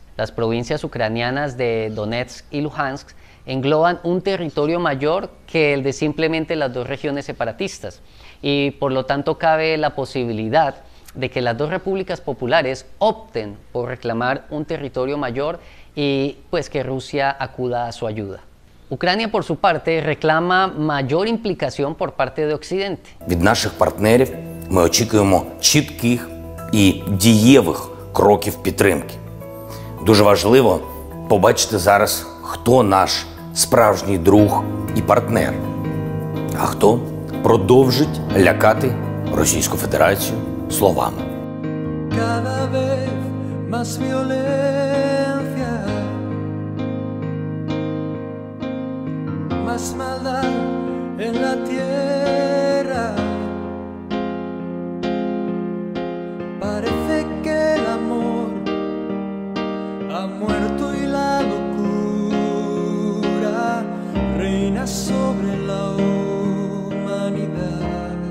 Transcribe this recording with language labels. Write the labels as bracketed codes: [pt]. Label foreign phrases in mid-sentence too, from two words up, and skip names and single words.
[es] Las provincias ucranianas de Donetsk y Luhansk engloban un territorio mayor que el de simplemente las dos regiones separatistas y por lo tanto cabe la posibilidad de que las dos repúblicas populares opten por reclamar un territorio mayor y pues que Rusia acuda a su ayuda. Ucrania, por su parte, reclama mayor implicación por parte de Occidente. [uk] Від наших партнерів ми очікуємо чітких і дієвих кроків підтримки. Дуже важливо побачити зараз, хто наш справжній друг і партнер, а хто продовжить лякати Російську Федерацію словами. [es] Cada vez más violencia, más maldad en la tierra. Parece que el amor ha muerto y la locura reina sobre la humanidad.